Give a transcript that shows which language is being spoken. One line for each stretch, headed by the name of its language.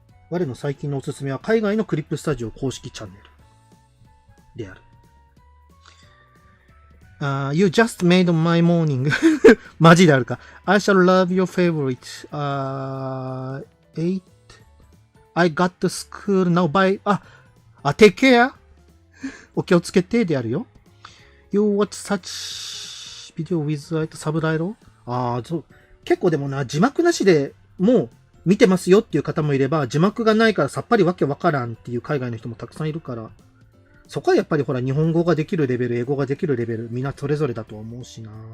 Japanese: 我の最近のおすすめは海外のクリップスタジオ公式チャンネルである。
English: You just made my morning.
Japanese: マジであるか。
English: I shall love your favorite. 8. I got to school now by. Take care.
Japanese: お気をつけてであるよ。
English: You watch such video without subtitle?
Japanese: そう。結構でもな、字幕なしでもう見てますよっていう方もいれば、字幕がないからさっぱりわけわからんっていう海外の人もたくさんいるから、そこはやっぱりほら日本語ができるレベル、英語ができるレベル、みんなそれぞれだと思うしな。